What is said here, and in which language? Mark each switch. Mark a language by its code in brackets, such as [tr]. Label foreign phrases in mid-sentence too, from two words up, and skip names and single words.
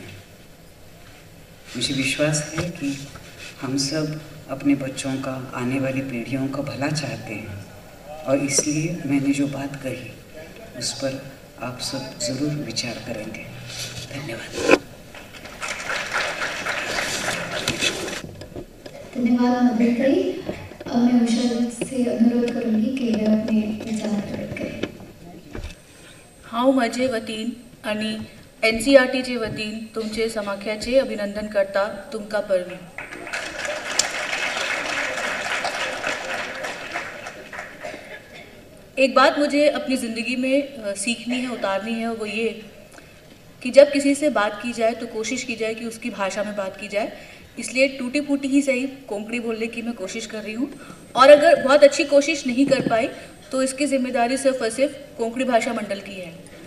[hi] मुझे विश्वास है कि हम सब अपने बच्चों का, आने वाली पीढ़ियों का भला चाहते हैं, और इसलिए मैंने जो बात कही उस पर आप सब ज़रूर विचार करेंगे। धन्यवाद। धन्यवाद मधुरी। अब मैं उषा से अनुरोध करूंगी कि वे अपने विचार प्रकट करें। [kok] हांव म्हजे वतीन आनी NCERTचे वतीन तुमचे समाख्याचे अभिनंदन करता तुमका परवी। [hi] एक बात मुझे अपनी ज़िंदगी में सीखनी है, उतारनी है, वो ये कि जब किसी से बात की जाए तो कोशिश की जाए कि उसकी भाषा में बात की जाए। इसलिए टूटी फूटी ही सही कोंकणी बोलने की मैं कोशिश कर रही हूँ, और अगर बहुत अच्छी कोशिश नहीं कर पाई तो इसकी जिम्मेदारी सिर्फ और सिर्फ कोंकणी भाषा मंडल की है।